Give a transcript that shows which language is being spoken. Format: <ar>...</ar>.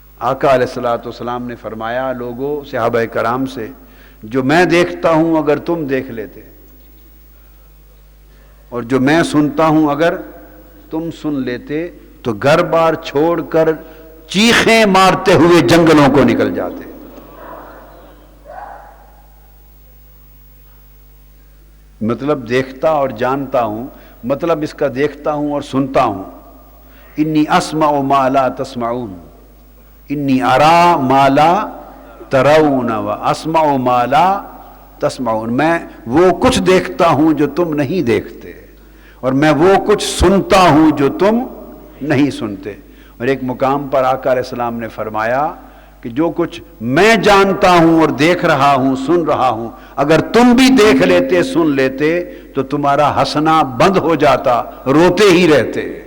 <ur>آقا علیہ الصلوۃ والسلام نے فرمایا لوگوں، صحابہ کرام سے، جو میں دیکھتا ہوں اگر تم دیکھ لیتے، اور جو میں سنتا ہوں اگر تم سن لیتے، تو گھر بار چھوڑ کر چیخیں مارتے ہوئے جنگلوں کو نکل جاتے. مطلب دیکھتا اور جانتا ہوں، مطلب اس کا دیکھتا ہوں اور سنتا ہوں.</ur> <ar>انی اسمع ما لا تسمعون، انی ارا ما لا ترون و اسمع ما لا تسمعون.</ar> <ur>میں وہ کچھ دیکھتا ہوں جو تم نہیں دیکھتے، اور میں وہ کچھ سنتا ہوں جو تم نہیں سنتے. اور ایک مقام پر آقا علیہ السلام نے فرمایا کہ جو کچھ میں جانتا ہوں اور دیکھ رہا ہوں، سن رہا ہوں، اگر تم بھی دیکھ لیتے، سن لیتے، تو تمہارا ہنسنا بند ہو جاتا، روتے ہی رہتے.</ur>